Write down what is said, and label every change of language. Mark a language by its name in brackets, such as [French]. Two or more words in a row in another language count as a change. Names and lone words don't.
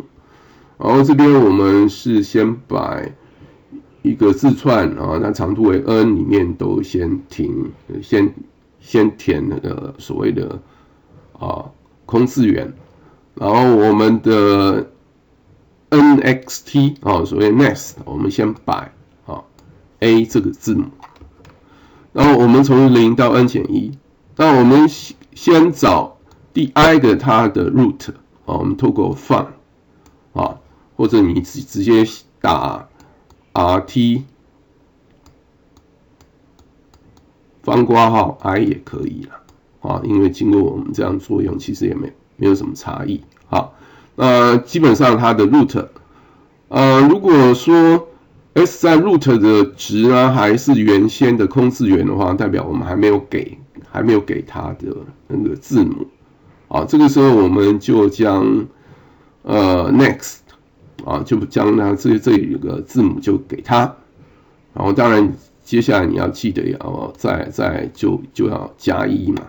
[Chinese] 然後這邊我們是先把一個字串啊，那長度為 n 裡面都先填那個所謂的空字元，然後我們的 next 所謂 next 我們先摆a 這個字母，然後我們從0到 n-1，那我們先找第 i 个它的 root 我們透過 find 或者你直接打 rt 方括號 i 也可以啦，因為經過我們這樣作用，其實也沒有什麼差異。好，基本上它的 root，如果說 s 在 root 的值呢還是原先的空字元的話，代表我們還沒有給它的那個字母。好，這個時候我們就將next 就將它這裡有個字母就給它，然後當然接下來你要記得要再就要加1嘛。